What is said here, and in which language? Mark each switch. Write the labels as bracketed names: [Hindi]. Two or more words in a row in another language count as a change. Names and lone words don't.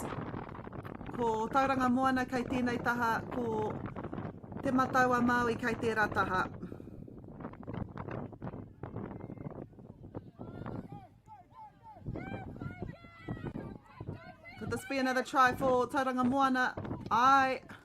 [Māori] Ko Tauranga Moana kei tēnei taha, ko Te Matau a Māui kei tērā taha. [English] Could this be another try for Tauranga Moana? Aye.